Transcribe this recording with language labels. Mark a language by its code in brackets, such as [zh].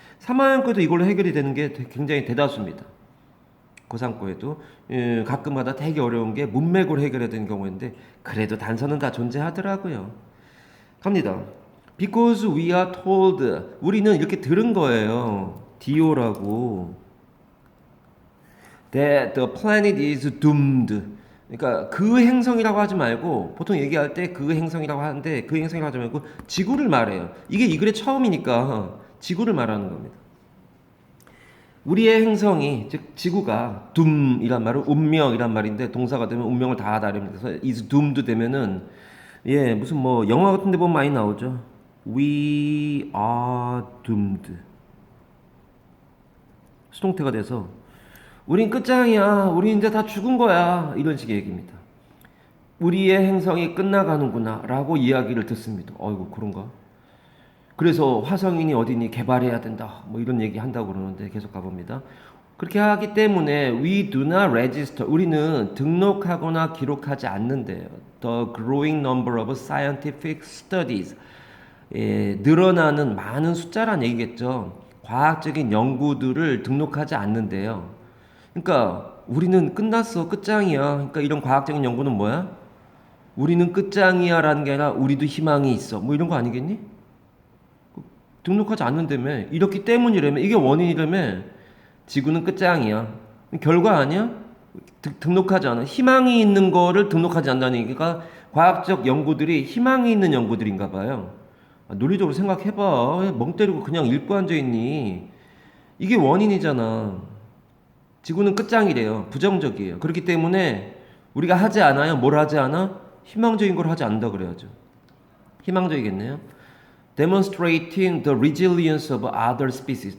[ko] 3학년거에도 이걸로 해결이 되는 게 굉장히 대다수입니다. 고3거에도 가끔마다 되게 어려운 게 문맥으로 해결해야 되는 경우인데 그래도 단서는 다 존재하더라고요. 갑니다. [en] Because we are told [ko] 우리는 이렇게 들은 거예요. [en] DO라고 that the planet is doomed. [ko] 그러니까 그 행성이라고 하지 말고 보통 얘기할 때 그 행성이라고 하는데 그 행성이라고 하지 말고 지구를 말해요. 이게 이 글의 처음이니까 지구를 말하는 겁니다. 우리의 행성이 즉 지구가 doom이란 말은 운명이란 말인데 동사가 되면 운명을 다 다릅니다. 그래서 [en] is doomed [ko] 되면은 무슨 뭐 영화 같은 데 보면 많이 나오죠. [en] We are doomed. [ko] 수동태가 돼서 우린 끝장이야. 우리 이제 다 죽은 거야. 이런 식의 얘기입니다. 우리의 행성이 끝나가는구나 라고 이야기를 듣습니다. 어이구 그런가? 그래서 화성인이 어디니 개발해야 된다. 뭐 이런 얘기 한다고 그러는데 계속 가봅니다. 그렇게 하기 때문에 [en] we do not register. [ko] 우리는 등록하거나 기록하지 않는데요. [en] The growing number of scientific studies. [ko] 늘어나는 많은 숫자란 얘기겠죠. 과학적인 연구들을 등록하지 않는데요. 그러니까 우리는 끝났어. 끝장이야. 그러니까 이런 과학적인 연구는 뭐야? 우리는 끝장이야 라는 게 아니라 우리도 희망이 있어. 뭐 이런 거 아니겠니? 등록하지 않는다며. 이렇기 때문이라며. 이게 원인이라며. 지구는 끝장이야. 결과 아니야? 등록하지 않아. 희망이 있는 거를 등록하지 않는다는 얘기가 과학적 연구들이 희망이 있는 연구들인가 봐요. 논리적으로 생각해봐. 멍 때리고 그냥 읽고 앉아있니? 이게 원인이잖아. 지구는 끝장이래요. 부정적이에요. 그렇기 때문에 우리가 하지 않아요. 뭘 하지 않아? 희망적인 걸 하지 않는다 그래야죠. 희망적이겠네요. [en] Demonstrating the resilience of other species.